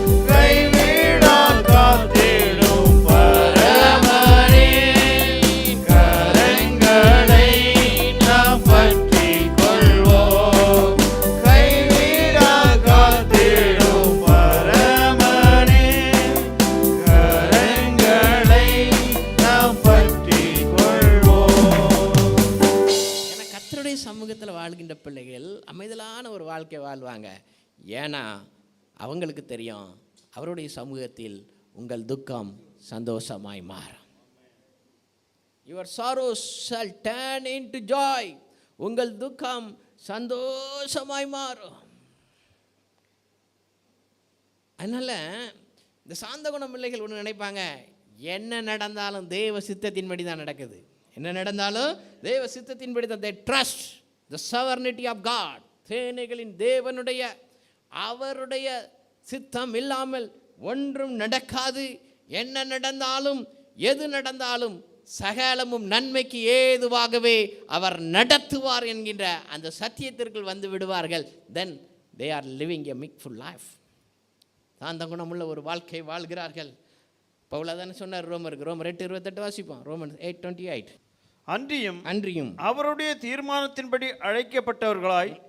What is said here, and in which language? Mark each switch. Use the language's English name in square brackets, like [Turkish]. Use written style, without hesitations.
[Tamil] கைவிடா காத்திடும் பரமனே, கரங்களை நாம் பற்றிக் கொள்வோம், கைவிடா காத்திடும் பரமனே, கரங்களை நாம் பற்றிக் கொள்வோம். ஏன்னா கர்த்தருடைய சமூகத்தில் வாழ்கின்ற பிள்ளைகள் அமைதலான ஒரு வாழ்க்கை வாழ்வாங்க. ஏன்னா அவங்களுக்கு தெரியும், அவருடைய சமூகத்தில் உங்கள் துக்கம் சந்தோஷமாய் மாறும். [English] Your sorrows shall turn into joy. [Tamil] உங்கள் துக்கம் சந்தோஷமாய் மாறும். அதனால் இந்த சாந்த குண பிள்ளைகள் ஒன்று நினைப்பாங்க, என்ன நடந்தாலும் தேவ சித்தத்தின்படி தான் நடக்குது. என்ன நடந்தாலும் தேவ சித்தத்தின்படி தான். [English] They trust the sovereignty of God. [Tamil] சேனைகளின் தேவனுடைய அவருடைய சித்தம் இல்லாமல் ஒன்றும் நடக்காது. என்ன நடந்தாலும் எது நடந்தாலும் சகலமும் நன்மைக்கு ஏதுவாகவே அவர் நடத்துவார் என்கின்ற அந்த சத்தியத்திற்குள் வந்து விடுவார்கள். [English] Then they are living a meekful life. [Tamil] சாந்த குணமுள்ள ஒரு வாழ்க்கை வாழ்கிறார்கள். பவுலதான சொன்னார் ரோமருக்கு, ரோமர் 8:28 வாசிப்போம். ரோமன் 8:28. அன்றியும் அவருடைய தீர்மானத்தின்படி அழைக்கப்பட்டவர்களாய்